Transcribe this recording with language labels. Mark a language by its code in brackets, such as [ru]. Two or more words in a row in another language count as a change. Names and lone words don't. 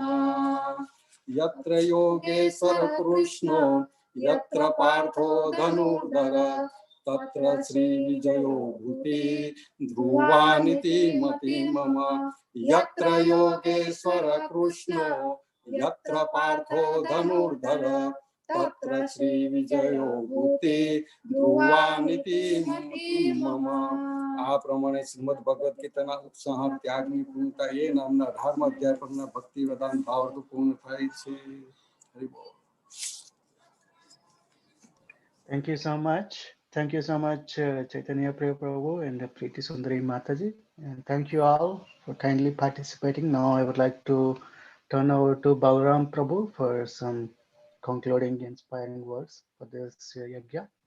[sa] यत्र योगेश्वर कृष्णो यत्र पार्थो धनुर्धर तत्र श्रीविजयो भूति ध्रुवानिति मतिः मम। यत्र योगेश्वर कृष्णो यत्र पार्थो धनुर्धर तत्र श्रीविजयो भूते ध्रुवानिति मम. [gu] આ પ્રમાણે શ્રીમદ ભગવદ ગીતાના ઉત્સાહ ત્યાગની પૂર્ણતા એ નામના 18મા અધ્યાય પરના ભક્તિ વેદાંત ભાવાર્થ પૂર્ણ થાય છે. હરિ બોલ. [en] Thank you so much. Thank you so much, Chaitanya Prabhu and Preeti Sundari Mataji. And thank you all for kindly participating. Now I would like to turn over to Balaram Prabhu for some concluding inspiring words for this yajna.